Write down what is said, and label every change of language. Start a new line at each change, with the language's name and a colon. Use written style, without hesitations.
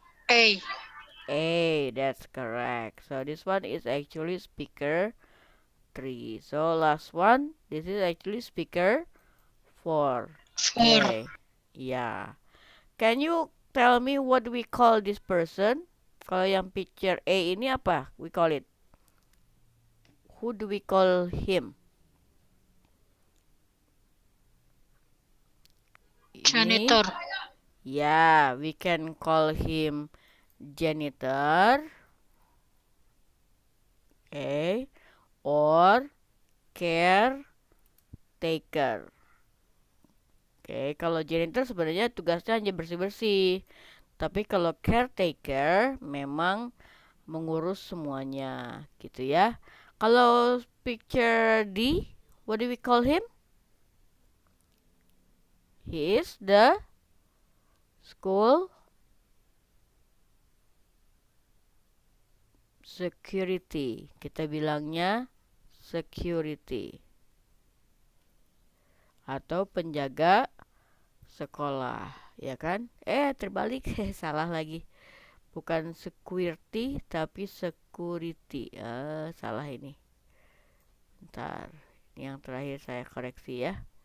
English: A. That's correct. So this one is actually speaker 3. So last one, this is actually speaker 4. 4. Okay. Yeah. Can you tell me what we call this person?
Indonesian: Kalau yang picture A ini apa?
English: We call it. Who do we call him? Janitor. Yeah, we can call him janitor. Okay. Or caretaker.
Indonesian: Oke, kalau janitor sebenarnya tugasnya hanya bersih-bersih. Tapi kalau caretaker memang mengurus semuanya, gitu ya. Kalau
English: picture D, what do we call him? He is the school security.
Indonesian: Kita bilangnya security. Atau penjaga sekolah, ya kan? Terbalik, salah lagi. Bukan security, tapi security. Salah ini. Bentar, ini yang terakhir saya koreksi ya.